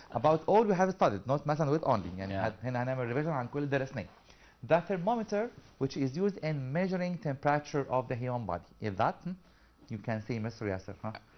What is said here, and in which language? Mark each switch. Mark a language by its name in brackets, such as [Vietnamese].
[English] About all we have studied, not مثلا with only. [Arabic] يعني هنا هنعمل revision عن كل درسناه. [English] The thermometer, which is used in measuring temperature of the human body, is that you can say, Mr. Yasser, huh?